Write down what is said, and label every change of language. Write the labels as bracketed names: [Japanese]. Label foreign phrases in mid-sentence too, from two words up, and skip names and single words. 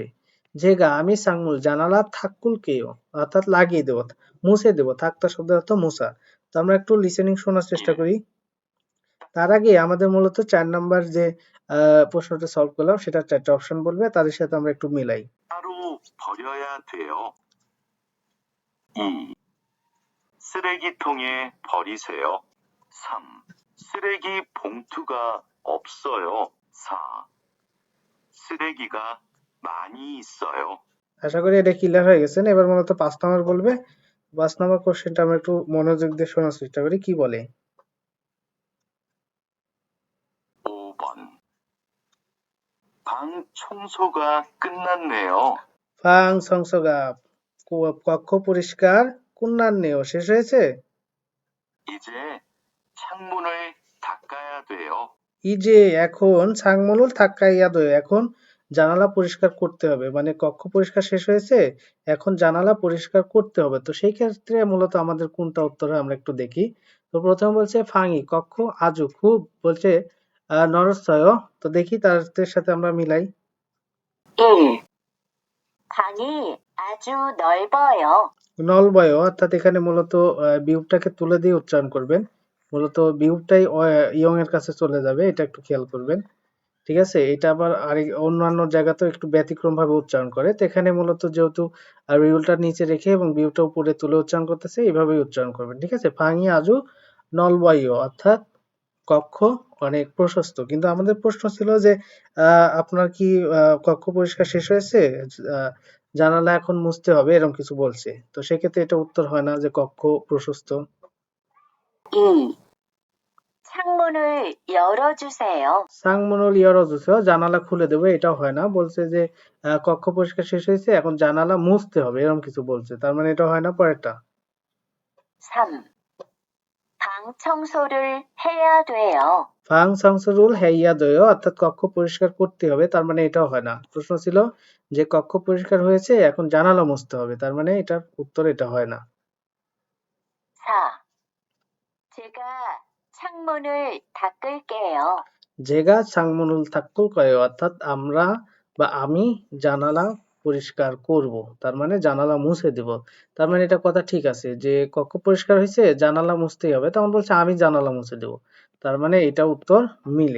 [Bangla] যেগা আমি সাংমুল জানালা [Korean] 닦을 게요 [Bangla] অর্থাৎ লাগিয়ে দেবো, মুছে দেবো, থাকতা শব্দ অর্থ মুছা। তো আমরা একটু লিসেনিং শোনার চেষ্টা করি। তার আগে আমাদের মূলত 4 নাম্বার যে প্রশ্নটা সলভ করলাম সেটা 4টা অপশন বলবে, তাদের সাথে আমরা একটু মিলাই। [Korean] 따로 버려야 돼요. 2. 쓰레기통에 버리세요. 3. 쓰레기 봉투가 없어요. 4. 쓰레기가 많이 있어요. [Bangla] আশা করি এটা ক্লিয়ার হয়ে গেছেন। এবার মূলত 5 নাম্বার বলবে। 5 নাম্বার কোশ্চেনটা আমরা একটু মনোযোগ দিয়ে শোনার চেষ্টা করি কি বলে। [Korean] 5번. 방 청소가 끝났네요. 방 청소가 [Bangla] কক্ষ পরিষ্কার কুন্নান্নেও শেষ হয়েছে। [Korean] 이제 창문을 닦아야 돼요. [Bangla] ইজে এখন ছাংমলুল [Korean] 닦아야 돼 [Bangla] এখন জানালা পরিষ্কার করতে হবে, মানে কক্ষ পরিষ্কার শেষ হয়েছে, এখন জানালা পরিষ্কার করতে হবে। তো সেই ক্ষেত্রে মূলত আমাদের কোনটা উত্তর হয় আমরা একটু দেখি। তো প্রথমে বলছে ফাঙি কক্ষ, আজু খুব, বলছে নরসয়, তো দেখি তাদের সাথে আমরা মিলাই। 1. [Korean] 방이 아주 넓어요. [Bangla] নলবয় অর্থাৎ এখানে মূলত বিউটাকে তুলে দিয়ে উচ্চারণ করবেন, মূলত বিউটাই ইয়ং এর কাছে চলে যাবে, এটা একটু খেয়াল করবেন, ঠিক আছে। এটা আবার অন্যান্য জায়গাতেও একটু ব্যতিক্রম ভাবে উচ্চারণ করে, তো এখানে মূলত যেহেতু রিউলটা নিচে রেখে এবং বিউটা উপরে তুলে উচ্চারণ করতেছে, এইভাবেই উচ্চারণ করবেন, ঠিক আছে। [Korean] 방이 아주 넓어요 [Bangla] অর্থাৎ কক্ষ অনেক প্রশস্ত। কিন্তু আমাদের প্রশ্ন ছিল যে আপনার কি কক্ষ পরিষ্কার শেষ হয়েছে, আহ, জানালা এখন মুছতে হবে, এরকম কিছু বলছে, তো সেক্ষেত্রে এটা উত্তর হয় না যে কক্ষ প্রশস্ত। 2. [Korean] 창문을 열어주세요. 창문을 열어주세요 [Bangla] জানালা খুলে দেবো, এটাও হয় না, বলছে যে কক্ষ পরিষ্কার শেষ হয়েছে এখন জানালা মুছতে হবে, এরকম কিছু বলছে, তার মানে এটা হয় না। পরেরটা 3. [Korean] 방 청소를 해야 돼요. 방 청소를 해야 돼 [Bangla] অর্থাৎ কক্ষ পরিষ্কার করতে হবে, তার মানে এটাও হয় না। প্রশ্ন ছিল যে কক্ষ পরিষ্কার হয়েছে এখন জানালা মুছতে হবে, তার মানে এটার উত্তর এটা হয় না। 4. [Korean] 제가 창문을 닦을게요. 제가 창문을 닦을 게요 [Bangla] অর্থাৎ আমরা বা আমি জানালা পরিষ্কার করব, তার মানে জানালা মুছে দেব, তার মানে এটা কথা ঠিক আছে যে কক্ষ পরিষ্কার হয়েছে জানালা মুছতেই হবে, তখন বলছে আমি জানালা মুছে দেব, তার মানে এটা উত্তর মিলে।